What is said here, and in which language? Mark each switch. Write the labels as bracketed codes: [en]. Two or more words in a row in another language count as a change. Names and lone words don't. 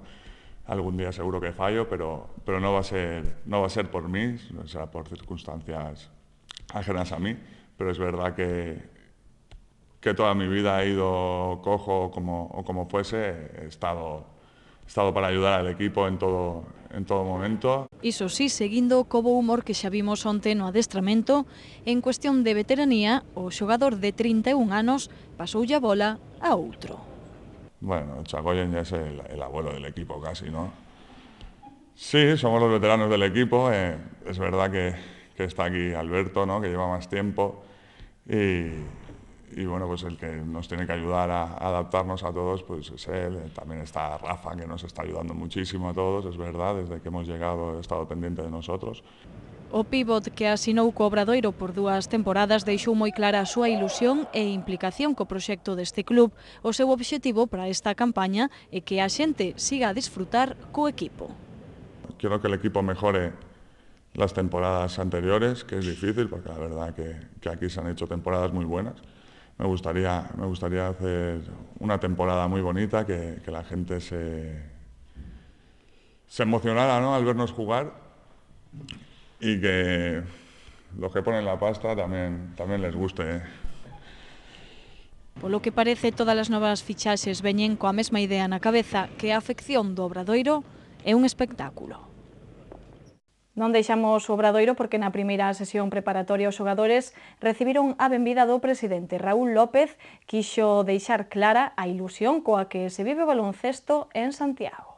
[es] Algún día seguro que fallo, pero no va a ser por mí, será por circunstancias ajenas a mí, pero es verdad que toda mi vida he ido cojo o como fuese, he estado para ayudar al equipo en todo momento. [gl] Iso sí, seguindo co bo humor que xa vimos onte no adestramento, en cuestión de veteranía, o xogador de 31 anos pasoulle a bola a outro. [es] Bueno, Chagoyen ya es el abuelo del equipo casi, ¿no? Sí, somos los veteranos del equipo, es verdad que está aquí Alberto, ¿no? Que lleva más tiempo y bueno, pues el que nos tiene que ayudar a adaptarnos a todos pues es él. También está Rafa, que nos está ayudando muchísimo a todos, es verdad, desde que hemos llegado he estado pendiente de nosotros. [gl] O pívot que asinou co Obradoiro por 2 temporadas deixou moi clara a súa ilusión e implicación co proxecto deste club. O seu obxectivo para esta campaña é que a xente siga a disfrutar co equipo. [es] Quiero que el equipo mejore las temporadas anteriores, que es difícil, porque la verdad que aquí se han hecho temporadas muy buenas. Me gustaría hacer una temporada muy bonita, que la gente se emocionara, ¿no? Al vernos jugar y que los que ponen la pasta también les guste. [gl] Polo que parece, todas as novas fichaxes veñen coa mesma idea na cabeza, que a afección do Obradoiro é un espectáculo. Non deixamos o Obradoiro porque na primeira sesión preparatoria os xogadores recibiron a benvida do presidente Raúl López, quixo deixar clara a ilusión coa que se vive o baloncesto en Santiago.